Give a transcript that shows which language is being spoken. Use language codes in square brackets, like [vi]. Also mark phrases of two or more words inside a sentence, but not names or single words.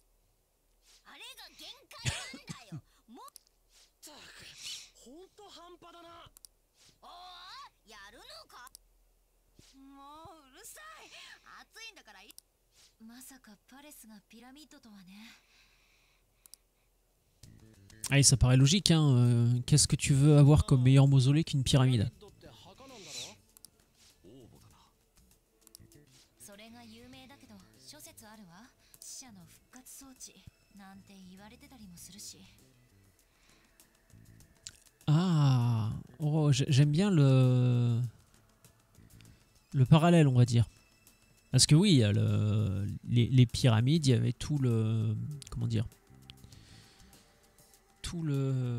[ja] あれが限界なんだよ。もっったく、ほんと半端だな。おー、やるのか。もううるさい。暑いんだから。まさかパレスがピラミッドとはね。 [fr] Allez, ça paraît logique, hein. Qu'est-ce que tu veux avoir comme meilleur mausolée qu'une pyramide? [ja] って墓なんだろ？王母だな。それが有名だけど諸説あるわ。死者の復活装置なんて言われてたりもするし。 [fr] Ah, oh, j'aime bien le parallèle, on va dire. Parce que oui, il y a les pyramides, il y avait tout le... Comment dire? Tout le...